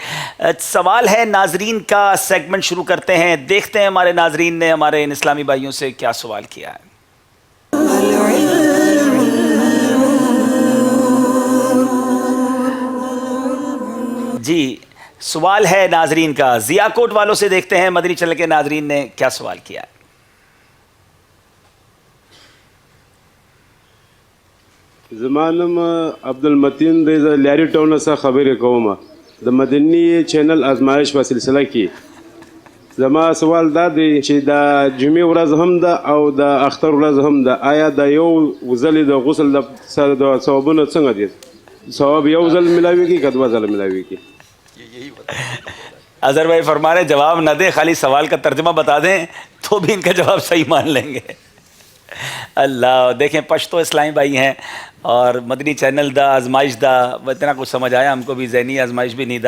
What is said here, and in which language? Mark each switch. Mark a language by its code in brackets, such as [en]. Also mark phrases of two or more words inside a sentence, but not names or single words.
[ur] سوال ہے ناظرین کا، سیگمنٹ شروع کرتے ہیں، دیکھتے ہیں ہمارے ناظرین نے ہمارے ان اسلامی بھائیوں سے کیا سوال کیا ہے. جی، سوال ہے ناظرین کا، ضیاکوٹ والوں سے دیکھتے ہیں مدنی چینل کے ناظرین نے کیا سوال کیا ہے. [ps] زمانم عبدالمتین د لاری ټاون څخه خبرې کوم د مدني چینل آزمایش په سلسله کې. زما سوال دا دی چې د جمعې ورځ هم ده او د اختر ورځ هم ده، آیا د یو ځلې د غسل د ثوابونه څنګه دي؟ ثواب یو ځل ملاویږي که دوه ځله ملاویږي؟ [ur] اظہر بھائی فرما رہے جواب نہ دے، خالی سوال کا ترجمہ بتا دیں تو بھی ان کا جواب صحیح مان لیں گے. اللہ، دیکھیں پشتو اسلامی بھائی ہیں اور مدنی چینل دا آزمائش دا اتنا کچھ سمجھ آیا، ہم کو بھی ذہنی آزمائش بھی نہیں دا.